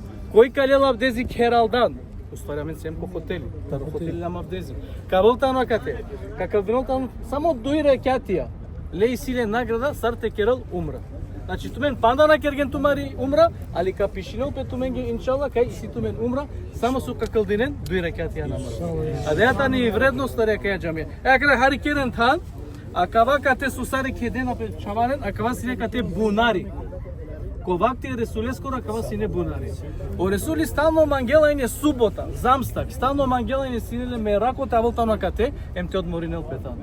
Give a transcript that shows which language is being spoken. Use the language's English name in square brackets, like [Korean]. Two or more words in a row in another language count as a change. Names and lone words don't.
[Romany] Кој калел абдези кералдан, устарамен сем по хотели, таро хотели нама абдези. Кабылтано акате, какалдинолтано само дојре кјатија, леј силе награда, сарте керал умра. Значи тумен пандана керген тумари умра, али ка пишинел пе тумен ге иншалла кај си тумен умра, само со какалдинен дуи рекати намара. А дејата [Macedonian] ни вредност на [Romany] рекаја џамија. Кај хари керен тан, а кава кате сусари кедена пе чаванен, а кава си некате бунари. Ковакте Ресулескора кава си не бунари. О Ресули стално мангелајне субота, замстак, стално мангелајне синеле ме ракота аволтано кате, ем те одморинел петано.